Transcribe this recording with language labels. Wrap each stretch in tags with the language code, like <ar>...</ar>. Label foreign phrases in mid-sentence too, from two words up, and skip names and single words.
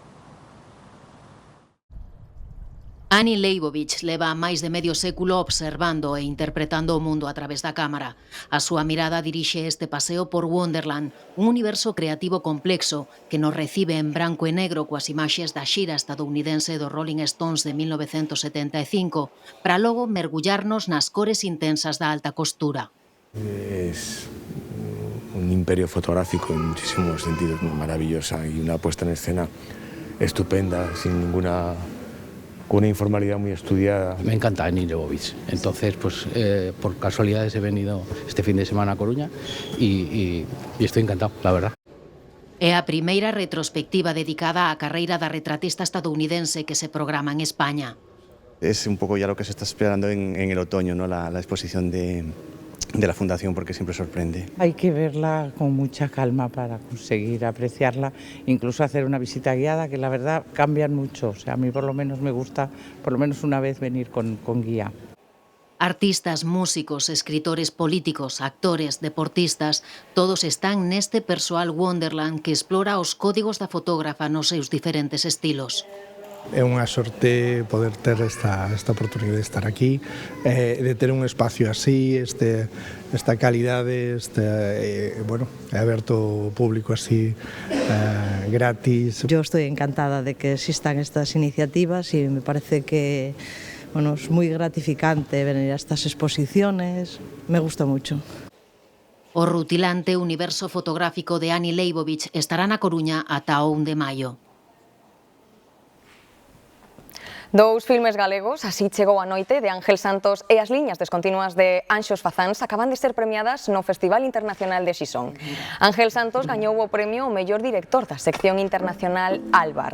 <gl>Annie Leibovitz leva máis de medio século observando e interpretando o mundo a través da cámara. A súa mirada dirixe este paseo por Wonderland, un universo creativo complexo que nos recibe en branco e negro coas imaxes da xira estadounidense do Rolling Stones de 1975, para logo mergullarnos nas cores intensas da alta costura.</gl> <es>Es un imperio fotográfico en muchísimos sentidos, maravillosa, y una puesta en escena estupenda, sin ninguna... con una informalidad muy estudiada. Me encanta Annie Leibovitz, entonces pues por casualidades he venido este fin de semana a Coruña y estoy encantado, la verdad.</es> <gl>É a primeira retrospectiva dedicada á carreira da retratista estadounidense que se programa en España.</gl> <es>Es un poco ya lo que se está esperando en el otoño, ¿no? La exposición de la Fundación, porque siempre sorprende. Hay que verla con mucha calma para conseguir apreciarla, incluso hacer una visita guiada, que la verdad cambian mucho. O sea, a mí por lo menos me gusta, por lo menos una vez, venir con guía.</es> <gl>Artistas, músicos, escritores políticos, actores, deportistas, todos están neste persoal Wonderland que explora os códigos da fotógrafa nos seus diferentes estilos. É unha sorte poder ter esta oportunidade de estar aquí, de ter un espacio así, esta calidade, bueno, aberto ao público así, gratis.</gl> <es>Yo estoy encantada de que existan estas iniciativas y me parece que bueno, es muy gratificante venir a estas exposiciones, me gusta mucho.</es> <gl>O rutilante universo fotográfico de Annie Leibovitz estará na Coruña ata o 1 de maio. Dous filmes galegos, Así chegou a noite, de Ángel Santos, e As liñas descontinuas de Anxos Fazáns acaban de ser premiadas no Festival Internacional de Xixón. Ángel Santos gañou o premio ao mellor director da sección internacional Albar.</gl>